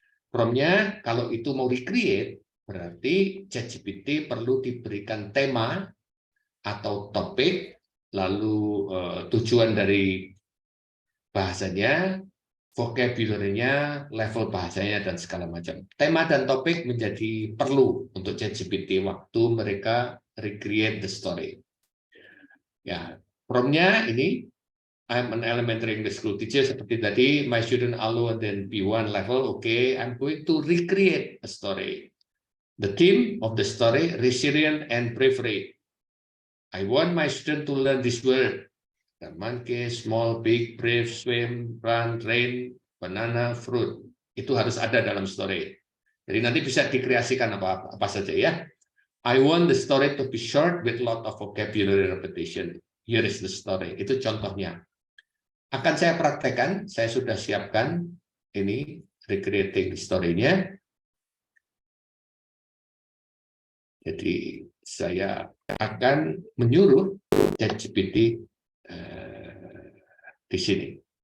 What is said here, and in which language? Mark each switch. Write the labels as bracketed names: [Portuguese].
[Indonesian] Prompt-nya kalau itu mau recreate, berarti ChatGPT perlu diberikan tema atau topik, lalu tujuan dari bahasanya, vocabulary-nya, level bahasanya, dan segala macam. Tema dan topik menjadi perlu untuk ChatGPT waktu mereka [English] recreate the story. [Indonesian] Ya, prompt-nya ini, [English] I'm an elementary English school teacher, [Indonesian] seperti tadi, [English] my student are low and then B1 level, okay, I'm going to recreate a story. The theme of the story, resilient and bravery. I want my student to learn this word. The monkey, small, big, brave, swim, run, rain, banana, fruit. [Indonesian] Itu harus ada dalam story. Jadi nanti bisa dikreasikan apa saja ya. [English] I want the story to be short with lot of vocabulary repetition. Here is the story. [Indonesian] Itu contohnya. Akan saya praktekkan, saya sudah siapkan ini recreating story-nya. Jadi saya akan menyuruh ChatGPT di sini.